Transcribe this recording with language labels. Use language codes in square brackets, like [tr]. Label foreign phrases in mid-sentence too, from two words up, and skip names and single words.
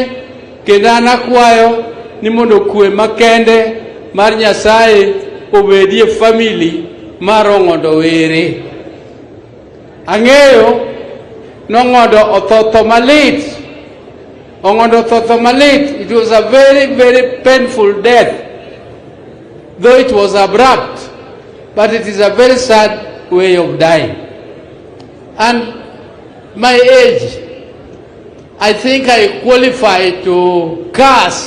[luo] Kendo an akwayo ni mondo kwe makende mar Nyasaye obedie family mar Ong'ondo. Ang'eyo n'Ong'ondo otho malit. Ong'ondo otho malit. [en] It was a very, very painful death, though it was abrupt, but it is a very sad way of dying. And my age, I think I qualify to curse.